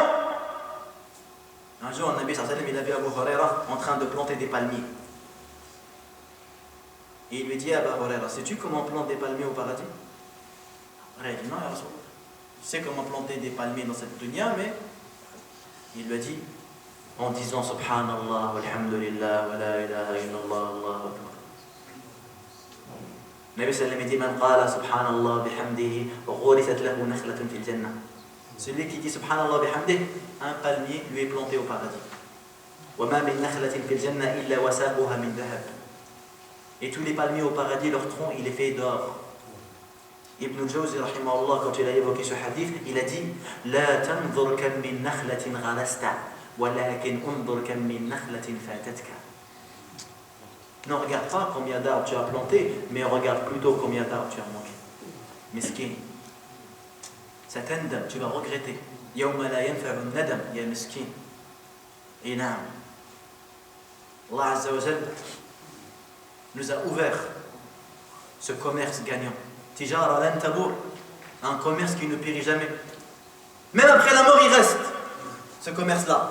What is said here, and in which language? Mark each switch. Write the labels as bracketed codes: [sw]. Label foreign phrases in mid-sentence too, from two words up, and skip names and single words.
[fr] Un jour, le Nabi [ar] صلى الله عليه وسلم, [fr] il avait Abu Huraira en train de planter des palmiers. Et il lui dit à Abu Huraira, sais-tu comment on plante des palmiers au paradis? Il dit non, [ar] يا رسول. [fr] Je sais comment planter des palmiers dans cette dunya, mais il lui a dit en disant [ar] سبحان الله والحمد لله ولا إله إلا الله الله أكبر. النبي سلم dit من قال سبحان الله وبحمده غرست له نخلة في الجنة. [fr] Celui qui dit [ar] سبحان الله وبحمده, [fr] un palmier lui est planté au paradis. [ar] وما من نخلة في الجنة إلا وساقها من ذهب. [fr] Et tous les palmiers au paradis, leur tronc, il est fait d'or. Ibn al-Jawzi rahimahullah, quand il a évoqué ce hadith, il a dit [ar] لا تنظر كم من نخلة غرستها ولكن انظر كم من نخلة فاتتك. [fr] Ne regarde pas combien d'arbres tu as planté, mais regarde plutôt combien d'arbres tu as manqué. Miskin. Satandam, tu vas regretter. [ar] يوم لا ينفع ندم يا مسكين. [fr] Et naam. Allah [ar] عز وجل [fr] nous a ouvert ce commerce gagnant. [ar] تجارة لن تبور, [fr] un commerce qui ne périt jamais. Même après la mort, il reste ce commerce-là.